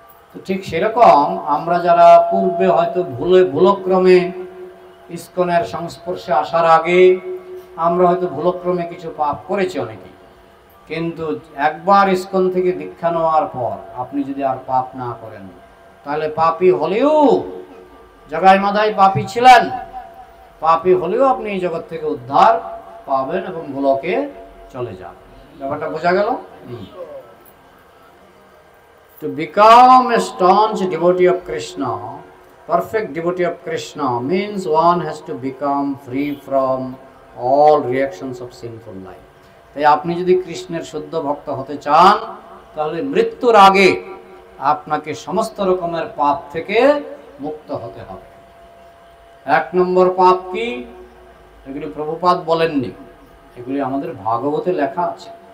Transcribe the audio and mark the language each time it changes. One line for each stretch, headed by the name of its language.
Bangla: তো ঠিক সেরকম আমরা যারা পূর্বে হয়তো ভুলক্রমে ইস্কনের সংস্পর্শে আসার আগে আমরা হয়তো ভুলক্রমে কিছু পাপ করেছি অনেকে, কিন্তু একবার ইস্কন থেকে দীক্ষা নেওয়ার পর আপনি যদি আর পাপ না করেন, তাহলে পাপী হলেও, জগাই মাধাই পাপী ছিলেন, পাপী হলেও আপনি এই জগৎ থেকে উদ্ধার পাবেন এবং গোলকে চলে যাবেন। ব্যাপারটা বোঝা গেল?
English: To become a staunch devotee of Krishna, perfect devotee of Krishna, means one has to become free from all reactions of sinful life.
Bangla: তাই আপনি যদি কৃষ্ণের শুদ্ধ ভক্ত হতে চান, তাহলে মৃত্যুর আগে আপনাকে সমস্ত রকমের পাপ থেকে মুক্ত হতে হবে। এক নম্বর পাপ কি? এগুলি প্রভুপাদ বলেননি, এগুলি আমাদের ভাগবতে লেখা আছে।